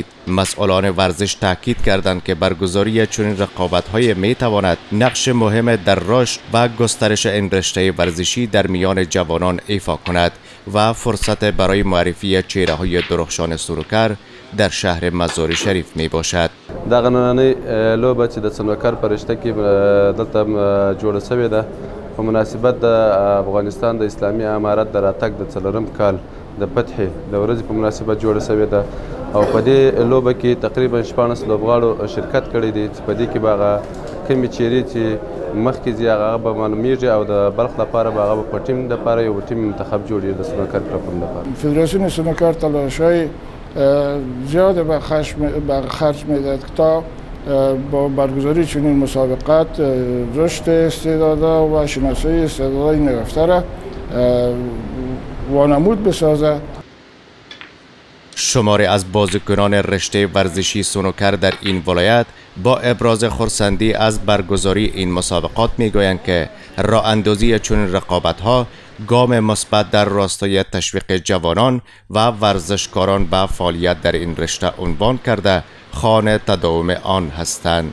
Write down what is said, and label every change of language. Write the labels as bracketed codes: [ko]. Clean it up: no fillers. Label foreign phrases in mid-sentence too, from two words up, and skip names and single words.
[fa] مسئولان ورزش تاکید کردند که برگزاری چنین رقابت های می تواند نقش مهم در رشد و گسترش این رشته ورزشی در میان جوانان ایفا کند و فرصت برای معرفی چهره های درخشان سنوکر در شهر مزار شریف می باشد. [ps] دغه نننۍ لوبه چې د سنوکر په رشته کې دلته جوړه شوې ده په مناسبت د افغانستان د اسلامي امارت د راتګ د څلورم کال د فتحې د ورځې په مناسبت جوړه شوې ده او په دې لوبه کې تقریبا 14 لوبغاړو شرکت کړی دی چې په دې کې به هغه کومې چیرې چې مخکې ځي هغه به معلومیږي او د بلخ لپاره به هغه په ټیم لپاره یو ټیم منتخب جوړیږي د سنوکر کلب لپاره. [fa] فدراسیون سنوکر تلاش‌های زیاد به خرج می‌دهد تا با برگزاری چنین مسابقات رشد استعدادها و شناسایی استعدادهای نرفته را وانمود بسازد. شماری از بازیکنان رشته ورزشی سنوکر در این ولایت با ابراز خرسندی از برگزاری این مسابقات میگویند که راه اندازی چنین رقابت‌ها گام مثبت در راستای تشویق جوانان و ورزشکاران به فعالیت در این رشته عنوان کرده خانه تداوم آن هستند.